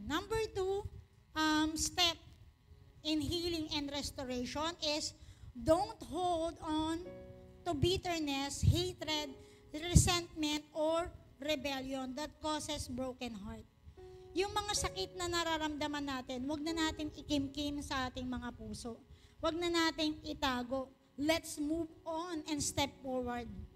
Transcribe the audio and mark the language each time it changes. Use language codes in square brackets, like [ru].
[en] Number 2, step in healing and restoration is don't hold on to bitterness, hatred, resentment, or rebellion that causes broken heart. [tl] Yung mga sakit na nararamdaman natin, wag na natin ikimkim sa ating mga puso. Wag na nating itago. [en] Let's move on and step forward.